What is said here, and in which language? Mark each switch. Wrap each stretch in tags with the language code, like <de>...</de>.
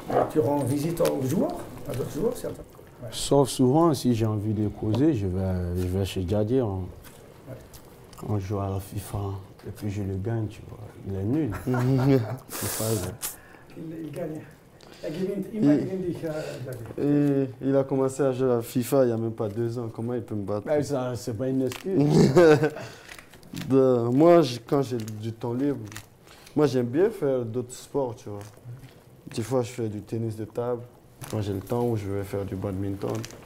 <fr>Tu rends visite aux joueurs, à d'autres joueurs, certains. Sauf souvent, si j'ai envie de causer, je vais chez Djadji, on joue à la FIFA, et puis je le gagne, tu vois. Il est nul. FIFA, Il gagne.</fr> <de>Gewinnt immer gegen dich, Djadji.</de> <fr>Et il a commencé à jouer à FIFA il n'y a même pas 2 ans. Comment il peut me battre? ben, ça, c'est pas une excuse. Moi, quand j'ai du temps libre, moi j'aime bien faire d'autres sports, tu vois. Des fois, je fais du tennis de table. Quand j'ai le temps, où je vais faire du badminton.</fr>